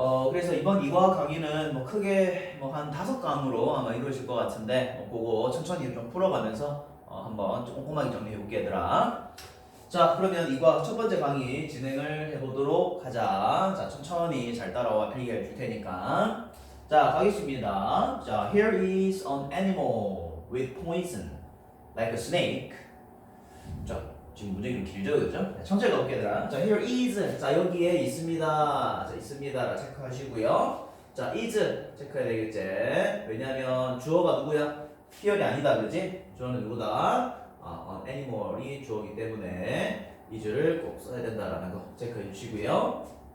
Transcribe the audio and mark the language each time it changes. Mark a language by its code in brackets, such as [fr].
[ko] 그래서 이번 2과 강의는 크게 한 5강으로 아마 이루어질 것 같은데, 그거 천천히 좀 풀어가면서 한번 좀 꼼꼼하게 정리해 볼게, 얘들아. 자, 그러면 2과 첫 번째 강의 진행을 해보도록 하자. 자, 천천히 잘 따라와, 필기해 줄 테니까. 자, 가겠습니다. [en] 자, here is an animal with poison, like a snake. [ko] 자, 지금 문장이 좀 길죠, 그죠? 천천히 가볼게요, 얘들아. [en] 자, here is. [ko] 자, 여기에 있습니다. 자, 있습니다. 체크하시고요. 자, is 체크해야 되겠지? 왜냐면 주어가 누구야? here이 아니다, 그지? 주어는 누구다? 애니멀이 주어이기 때문에 is를 꼭 써야 된다라는 거 체크해 주시고요.